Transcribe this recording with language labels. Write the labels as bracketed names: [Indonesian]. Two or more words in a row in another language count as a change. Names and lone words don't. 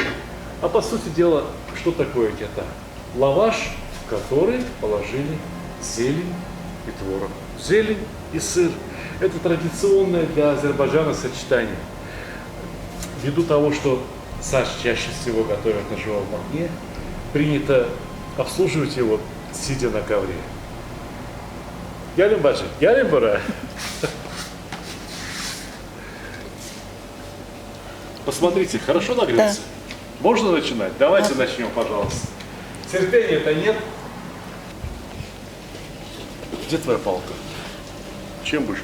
[Russian] А по сути дела, что такое кята? Лаваш, в который положили зелень и творог. Зелень и сыр. Это традиционное для Азербайджана сочетание. Ввиду того, что Саш чаще всего готовят на живом огне, принято обслуживать его, сидя на ковре. [Azerbaijani] Gelin bacı, gelin buraya. [Russian] Посмотрите, хорошо нагрелся? Можно начинать? Давайте начнем, пожалуйста. Терпения-то нет. Где твоя палка? Чем будешь?